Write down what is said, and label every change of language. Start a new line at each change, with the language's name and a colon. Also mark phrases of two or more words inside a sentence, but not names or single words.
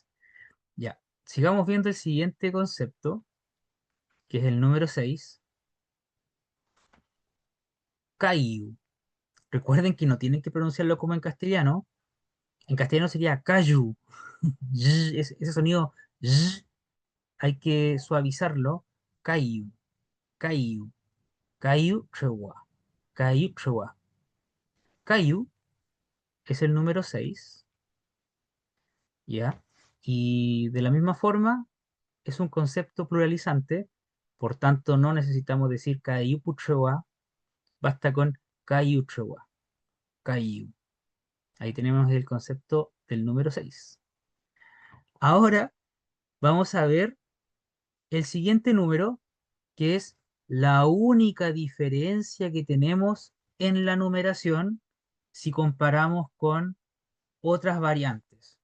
Spanish: Ya, sigamos viendo el siguiente concepto, que es el número 6. Caillou. Recuerden que no tienen que pronunciarlo como en castellano. En castellano sería cayu. Ese sonido y, hay que suavizarlo.
Mapuche: Caillou, caillou, caillou chewa, caillou chewa.
Spanish: Caillou es el número 6, ¿ya? Y de la misma forma es un concepto pluralizante, por tanto no necesitamos decir
Mapuche: caillou puchewa,
Spanish: basta con
Mapuche: caillou chewa,
Spanish: caillou. Ahí tenemos el concepto del número 6. Ahora vamos a ver el siguiente número, que es la única diferencia que tenemos en la numeración si comparamos con otras variantes.